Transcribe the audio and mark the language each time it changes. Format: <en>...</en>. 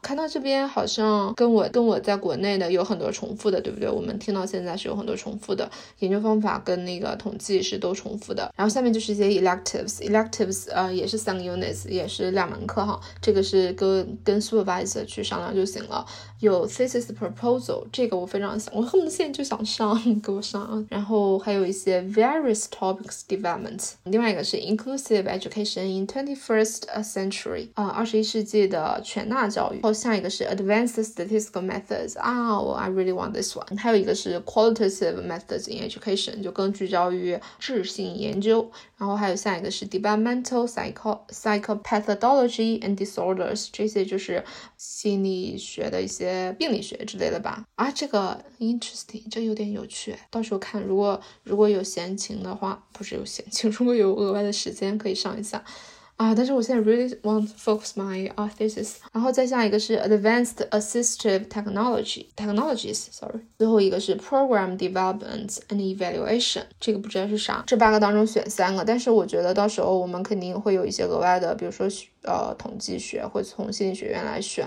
<zh>看到这边好像跟我在国内的有很多重复的，对不对？我们听到现在是有很多重复的，研究方法跟那个统计是都重复的。然后下面就是一些 electives，也是3个 units，也是2门课哈。这个是跟 supervisor 去商量就行了。有 thesis proposal，这个我非常想，我恨不得现在就想上，给我上。然后还有一些 various topics development。另外一个是 inclusive education in 21st century，21世纪的全纳教育。然后下一个是 advanced statistical methods，</zh> <en>I really want this one。</en> <zh>还有一个是 qualitative methods in education，就更聚焦于质性研究。然后还有下一个是 developmental psychopathology and disorders，这些就是心理学的一些病理学之类的吧。啊，这个 interesting，这有点有趣。到时候看，如果有闲情的话，不是有闲情，如果有额外的时间可以上一下。啊，但是我现在</zh> <en>really want to focus my thesis。</en> <zh>然后再下一个是 advanced assistive technologies，sorry。最后一个是 program development and evaluation，这个不知道是啥。这8个当中选3个，但是我觉得到时候我们肯定会有一些额外的，比如说统计学会从心理学院来选。</zh>